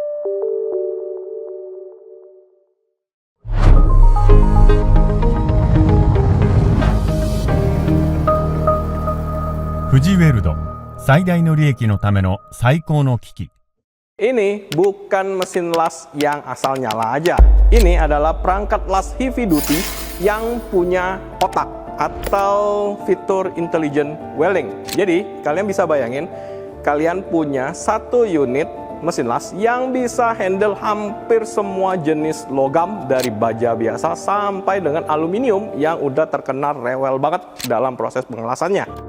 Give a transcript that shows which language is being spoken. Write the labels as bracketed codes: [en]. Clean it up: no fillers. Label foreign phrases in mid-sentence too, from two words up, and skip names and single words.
[ja] 富士ウェルド、最大の利益のための最高の機器。 [id] Ini bukan mesin las yang asal nyala aja. Ini adalah perangkat las [en] heavy duty [id] yang punya otak atau fitur [en] intelligent welding. [id] Jadi kalian bisa bayangin, kalian punya satu unit mesin las yang bisa handle hampir semua jenis logam dari baja biasa sampai dengan aluminium yang udah terkenal rewel banget dalam proses pengelasannya.